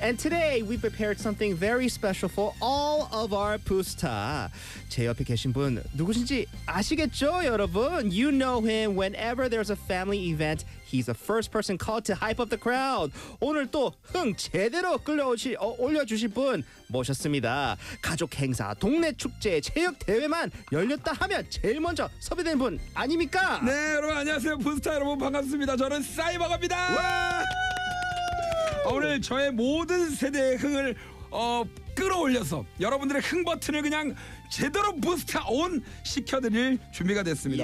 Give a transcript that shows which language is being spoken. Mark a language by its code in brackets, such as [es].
[en] And today we prepared something very special for all of our 부스타. [ko] 제 옆에 계신 분 누구신지 아시겠죠, 여러분? [en] You know him. Whenever there's a family event, he's the first person called to hype up the crowd. [ko] 오늘 또 흥 제대로 올려주신 분 모셨습니다. 가족 행사, 동네 축제, 체육 대회만 열렸다 하면 제일 먼저 섭외되는 분 아닙니까? 네, 여러분 안녕하세요. 부스타 여러분 반갑습니다. 저는 사이버거입니다. 와! 오늘 저의 모든 세대의 흥을 끌어올려서 여러분들의 흥 버튼을 그냥 제대로 부스터 온 시켜드릴 준비가 됐습니다.